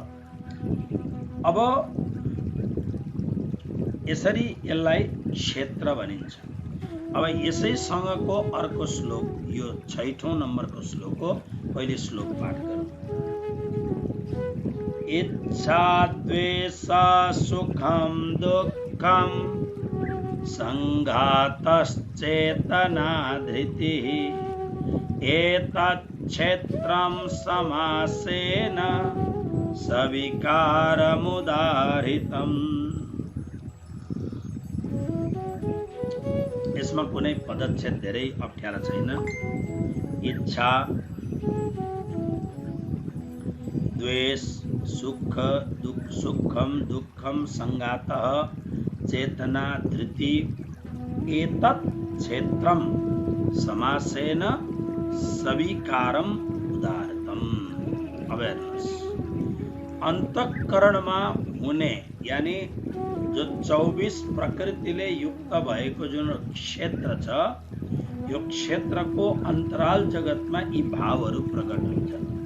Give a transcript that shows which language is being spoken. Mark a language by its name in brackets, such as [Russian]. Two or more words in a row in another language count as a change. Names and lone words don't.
[Nepali] अब यसरी यसलाई क्षेत्र भनिन्छ। अब यसैसँगको अर्को श्लोक, यो 6औं नम्बरको श्लोक हो। पहिले श्लोक पाठ गरौँ। [Sanskrit] इच्छा द्वेष सुखम दुःखम संघातश्चेतना धृतिः एतत् क्षेत्रं समासेन सविकारमुदाहृतम्। [Nepali] यसमा कुनै पदच्छेद धेरै अप्ठ्यारा छैन। [Sanskrit] इच्छा, द्वेष, सुख, सुखम दुःखम संघातः चेतना धृति एतत् क्षेत्रम समासेन सविकारम उदाहृतम। [Nepali] अब हेर्नुहोस्, अन्तःकरणमा हुने [Hindi] यानी जो [Nepali] 24 प्रकृतिले युक्त भएको जुन क्षेत्र छ, यो क्षेत्रको अन्तराल जगतमा यी भावहरू प्रकट हुन्छन्।